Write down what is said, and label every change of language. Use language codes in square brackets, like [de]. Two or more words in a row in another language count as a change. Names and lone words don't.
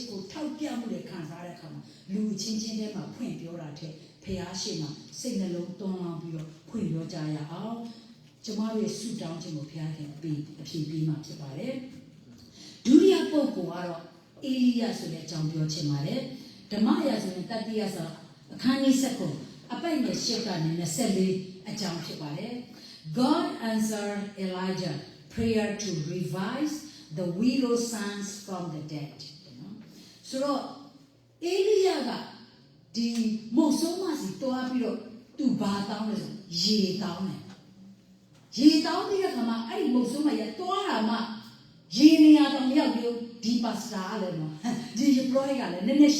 [my] ကိုထောက်ပြမှုတွေခံစားရတဲ့အခါမှာလူချင်းချင်းထဲမှာဖွင့်ပြောတာတဲ့ဖျားရှိမှစိတ်နှလုံးသွန်းလောင်းပြီးတော့ဖွင့်ပြောကြရအောင်ကျမတို့ရဲ့ဆု တောင်းခြင်းကိုဖျားခင်ပြီးအဖြေပေးမှဖြစ်ပါတယ်ဒုတိယပုဂ္ဂိုလ်ကတော့အေလိယဆိုတဲ့အကြောင်းပြောချင်ပါတယ်ဓမ္မ ရာဆိုရင်တတိယဆိုအခန်းကြီး7အပိုက်နဲ့8ကနေ24အကြောင်းဖြစ်ပါတယ် [en] God answered Elijah prayer to revive the widow sons from the dead [my] ဆိုတော့အေလိယကဒီမုတ်ဆိုးမစီတွားပြီးတော့သူဘာတောင်းလဲဆိုရေတောင်းတယ်ရေတောင်းပြီးတဲ့ခါမှာအဲ့ဒီမုတ်ဆိုးမရတွားတာမှရေနေရာတော့မရောက်ဘူးဒီပါစတာလည်းနော်ဒီပရိုက်ကလည်းနည်းနည်း